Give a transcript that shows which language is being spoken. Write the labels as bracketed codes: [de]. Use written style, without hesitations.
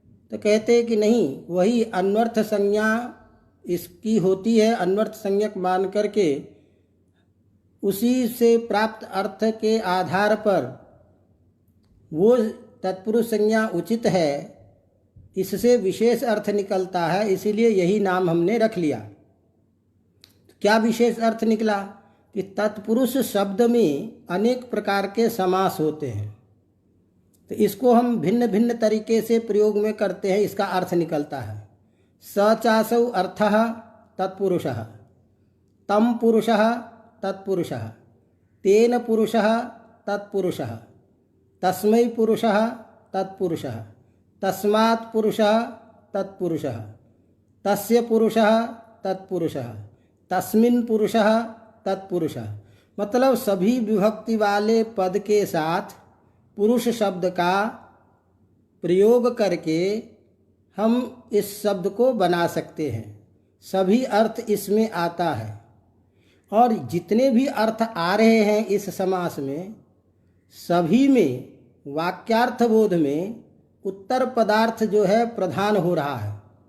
[hi] तो कहते कि नहीं, वही अन्वर्थ संज्ञा इसकी होती है, अन्वर्थ संज्ञक मान करके उसी से प्राप्त अर्थ के आधार पर वो तत्पुरुष संज्ञा उचित है, इससे विशेष अर्थ निकलता है, इसीलिए यही नाम हमने रख लिया। तो क्या विशेष अर्थ निकला कि तत्पुरुष शब्द में अनेक प्रकार के समास होते हैं, तो इसको हम भिन्न भिन्न तरीके से प्रयोग में करते हैं, इसका अर्थ निकलता है। [sa] स चासौ अर्थः तत्पुरुषः, तम पुरुषः तत्पुरुषः, तेन पुरुषः तत्पुरुषः, तस्मै पुरुषः तत्पुरुषः, तस्मात् पुरुषः तत्पुरुषः, तस्य पुरुषः तत्पुरुषः, तस्मिन् पुरुषः तत्पुरुषः। [hi] मतलब सभी विभक्ति वाले पद के साथ पुरुष शब्द का प्रयोग करके हम इस शब्द को बना सकते हैं। सभी अर्थ इसमें आता है, और जितने भी अर्थ आ रहे हैं इस समास में, सभी में वाक्यार्थ बोध में उत्तर पदार्थ जो है प्रधान हो रहा है।